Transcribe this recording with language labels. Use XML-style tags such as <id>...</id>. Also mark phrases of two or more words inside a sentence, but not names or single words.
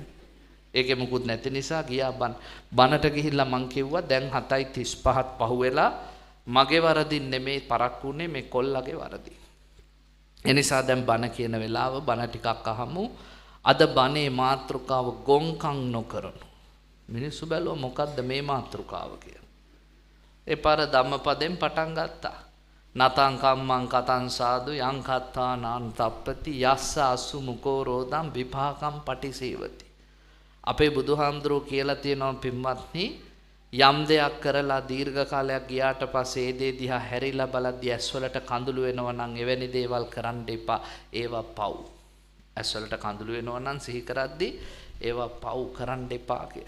<si>ඒකේ මුකුත් නැති නිසා ගියා බනට ගිහිල්ලා මං කිව්වා දැන් 7:35ත් පහුවෙලා මගේ වරදින් නෙමේ පරක්කුනේ මේ කොල්ලගේ වරදි. ඒ නිසා දැන් බන කියන වෙලාව බන ටිකක් අහමු. අද බනේ මාතෘකාව ගොංකම් නොකරනු. මිනිස්සු බැලුවා මොකද්ද මේ මාතෘකාව කියලා. ඒ පාර ධම්මපදයෙන් පටන් ගත්තා.</si> <pi>නතං කම්මං කතං සාදු යං කත්තානං තප්පති යස්ස අසු මුකෝ රෝදං විපාකම් පටිසේවති.</pi> <si>අපේ බුදුහාමුදුරුවෝ කියලා තියෙනවා පින්වත්නි, යම් දෙයක් කරලා දීර්ඝ කාලයක් ගියාට පස්සේ ඒ දේ දිහා හැරිලා බලද්දී ඇස්වලට කඳුළු වෙනවා නම් එවැනි දේවල් කරන්න එපා. ඒවා පව්. ඇස්වලට කඳුළු වෙනවා නම් සිහි කරද්දී ඒවා පව් කරන්න එපා කියලා.</si>